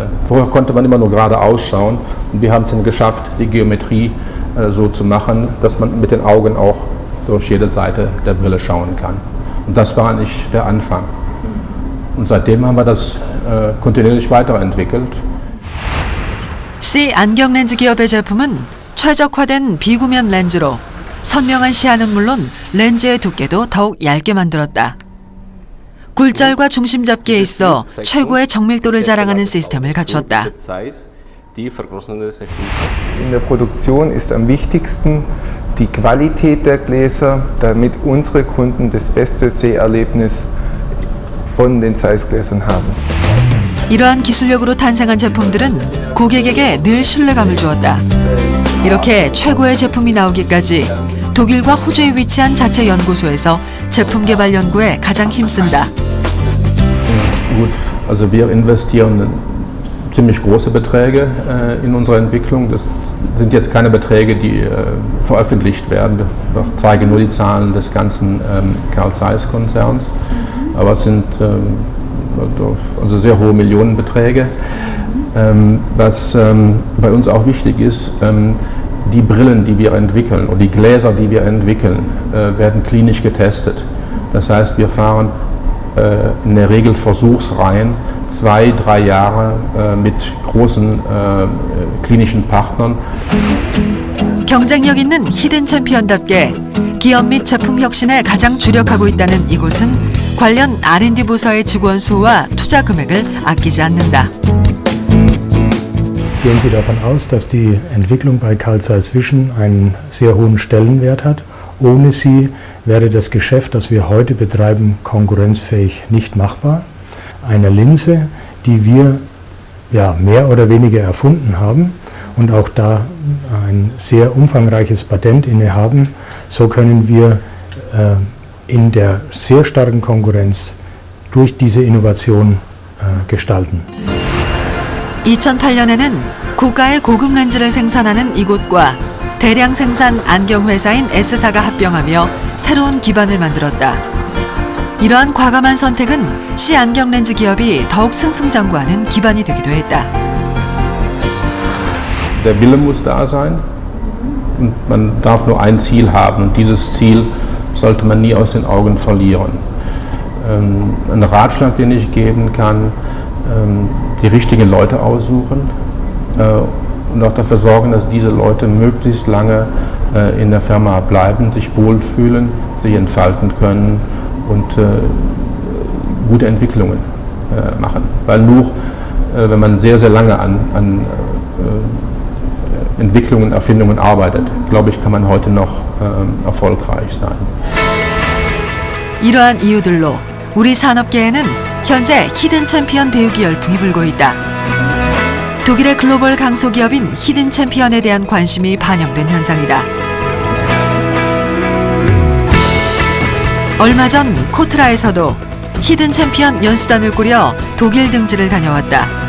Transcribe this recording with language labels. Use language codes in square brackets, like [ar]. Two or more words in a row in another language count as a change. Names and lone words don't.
[de] Vorher konnte man immer nur geradeaus schauen und wir haben es dann geschafft, die Geometrie so zu machen, dass man mit den Augen auch durch jede Seite der Brille schauen kann. Und das war eigentlich der Anfang. Und seitdem haben wir das kontinuierlich weiterentwickelt. [ko] C 안경 렌즈 기업의 제품은 최적화된 비구면 렌즈로 선명한 시야는 물론 렌즈의 두께도 더욱 얇게 만들었다. 굴절과 중심 잡기에 있어 최고의 정밀도를 자랑하는 시스템을 갖췄다. [de] In der Produktion ist am wichtigsten die Qualität der Gläser, damit unsere Kunden das beste Seherlebnis von den Zeiss-Gläsern haben. [ko] 이러한 기술력으로 탄생한 제품들은 고객에게 늘 신뢰감을 주었다. 이렇게 최고의 제품이 나오기까지 독일과 호주에 위치한 자체 연구소에서 제품 개발 연구에 가장 힘쓴다. [de] Gut, also wir investieren ziemlich große Beträge in unsere Entwicklung. Das sind jetzt keine Beträge, die veröffentlicht werden. Wir zeigen nur die Zahlen des ganzen Carl Zeiss-Konzerns. Aber es sind also sehr hohe Millionenbeträge. Was bei uns auch wichtig ist, die Brillen, die wir entwickeln oder die Gläser, die wir entwickeln, werden klinisch getestet. Das heißt, wir fahren in der Regel Versuchsreihen 2-3 Jahre mit großen klinischen Partnern. [ko] 경쟁력 있는 히든 챔피언답게 기업 및 제품 혁신에 가장 주력하고 있다는 이곳은 관련 R&D 부서의 직원 수와 투자 금액을 아끼지 않는다. [de] Gehen Sie davon aus, dass die Entwicklung bei Carl Zeiss Vision einen sehr hohen Stellenwert hat. Ohne sie wäre das Geschäft, das wir heute betreiben, konkurrenzfähig nicht machbar. Eine Linse, die wir mehr oder weniger erfunden haben und auch da ein sehr umfangreiches Patent innehaben, so können wir in der sehr starken Konkurrenz durch diese Innovation gestalten. [ko] 2008년에는 고가의 고급 렌즈를 생산하는 이곳과 대량 생산 안경 회사인 S사가 합병하며 새로운 기반을 만들었다. 이러한 과감한 선택은 C 안경 렌즈 기업이 더욱 승승장구하는 기반이 되기도 했다. [de] Der Wille muss da sein und man darf nur ein Ziel haben und dieses Ziel sollte man nie aus den Augen verlieren. Ein Ratschlag, den ich geben kann, die richtigen Leute aussuchen und auch dafür sorgen, dass diese Leute möglichst lange in der Firma bleiben, sich wohlfühlen, sich entfalten können und gute Entwicklungen machen. Weil nur wenn man sehr, sehr lange an Entwicklungen, Erfindungen arbeitet, glaube ich, kann man heute noch erfolgreich sein. [ko] 이러한 이유들로 우리 산업계에는 현재 히든 챔피언 배우기 열풍이 불고 있다. 독일의 글로벌 강소기업인 히든 챔피언에 대한 관심이 반영된 현상이다. 얼마 전 코트라에서도 히든 챔피언 연수단을 꾸려 독일 등지를 다녀왔다.